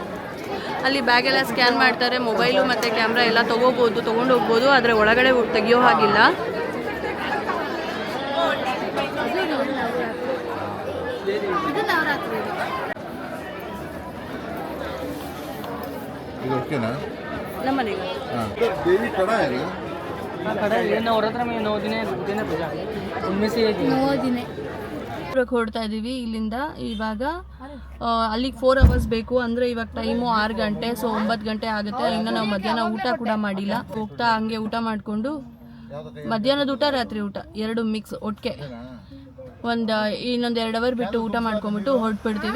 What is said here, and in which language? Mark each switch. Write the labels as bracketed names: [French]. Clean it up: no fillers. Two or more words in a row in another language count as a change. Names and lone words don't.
[Kannada] ಅಲ್ಲಿ ಬ್ಯಾಗೆಲ್ಲ ಸ್ಕ್ಯಾನ್ ಮಾಡ್ತಾರೆ, ಮೊಬೈಲು ಮತ್ತು ಕ್ಯಾಮ್ರಾ ಎಲ್ಲ ತೊಗೊಂಡು ಹೋಗ್ಬೋದು, ಆದರೆ ಒಳಗಡೆ ತೆಗಿಯೋ ಹಾಗಿಲ್ಲ. ಇದು ಓಕೆನಾ? ನಮ್ಮ ಮನೆಗೆ [Hindi] हाँ देवी खड़ा है ना? हाँ खड़ा है, ये नवरात्र में 9 दिन है, 2 दिन है पूजा, उनमें से एक है। [Kannada] ಹೊರಡ್ತಾ ಇದ್ದೀವಿ ಇಲ್ಲಿಂದ. ಇವಾಗ ಅಲ್ಲಿಗೆ 4 ಅವರ್ಸ್ ಬೇಕು. ಅಂದರೆ ಇವಾಗ ಟೈಮು 6 ಗಂಟೆ. ಸೊ 9 ಗಂಟೆ ಆಗುತ್ತೆ. ಇನ್ನು ನಾವು ಮಧ್ಯಾಹ್ನ ಊಟ ಕೂಡ ಮಾಡಿಲ್ಲ. ಹೋಗ್ತಾ ಹಂಗೆ ಊಟ ಮಾಡಿಕೊಂಡು ಮಧ್ಯಾಹ್ನದ ಊಟ ರಾತ್ರಿ ಊಟ 2 ಮಿಕ್ಸ್ ಒಟ್ಟಿಗೆ ಇನ್ನೊಂದು 2 ಅವರ್ ಬಿಟ್ಟು ಊಟ ಮಾಡ್ಕೊಂಬಿಟ್ಟು ಹೊರಟ್ಬಿಡ್ತೀವಿ.